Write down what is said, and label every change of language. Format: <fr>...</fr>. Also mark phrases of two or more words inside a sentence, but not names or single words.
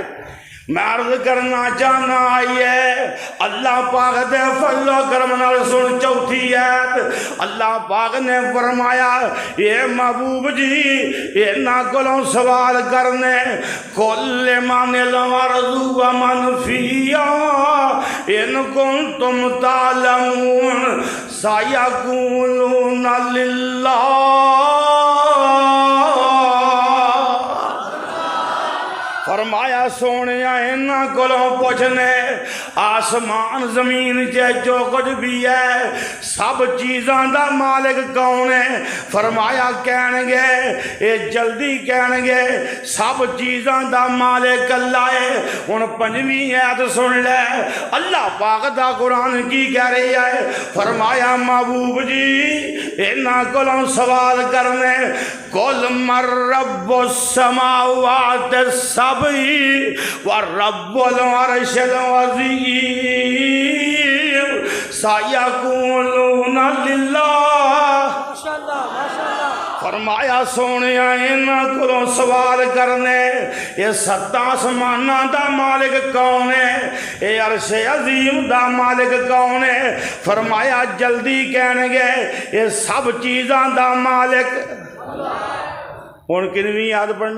<pa>میں عرض کرنا چاہنا آئیے اللہ پاک دے فضل و کرم نال سن چوتھی آیت، اللہ پاک نے فرمایا یہ محبوب جی انہاں کولوں سوال کرنے</pa> <ar>کل من الارض ومن فیہا ان کنتم تعلمون سیقولون للہ،</ar> <pa>فرمایا سونیا انہاں کولوں پوچھنے آسمان زمین جو کچھ بھی ہے سب چیزاں دا مالک کون ہے، فرمایا کہن گے یہ جلدی کہن گے سب چیزاں دا مالک اللہ ہے۔ ہن پنجویں آیت سن لے، اللہ پاک دا قرآن کی کہہ رہی ہے، فرمایا محبوب جی انہاں کولوں سوال کرنے</pa> <ar>قل من رب السماوات السبع ورب العرش العظیم سیقولون للہ،</ar> <pa>فرمایا سونیا انہاں کولوں سوال کرنے یہ 7 آسماناں دا مالک کون ہے، یہ عرش عظیم دا مالک کون ہے، فرمایا جلدی کہن گے یہ سب چیزاں دا مالک ہوں کنویں یاد پڑھنی؟</pa>